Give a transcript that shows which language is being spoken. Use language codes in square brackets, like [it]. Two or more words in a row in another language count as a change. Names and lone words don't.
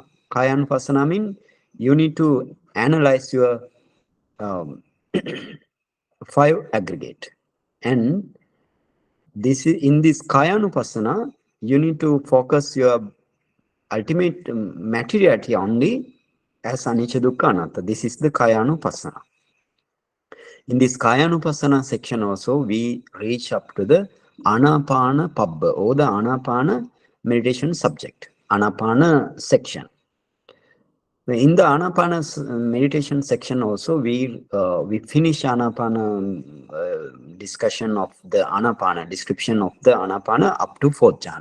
[en] Kayanupassana means you need to analyze your 5 aggregate, and this is in this Kayanupassana you need to focus your ultimate materiality only as [pi] anicca dukkha anatta. [en] This is the Kayanupassana. In this Kayanupassana section also we reach up to the [pi] Anapana Pabba, [en] or the Anapana meditation subject, Anapana section. In the Anapana meditation section also, we finish Anapana discussion of the Anapana, description of the Anapana up to 4th jhana.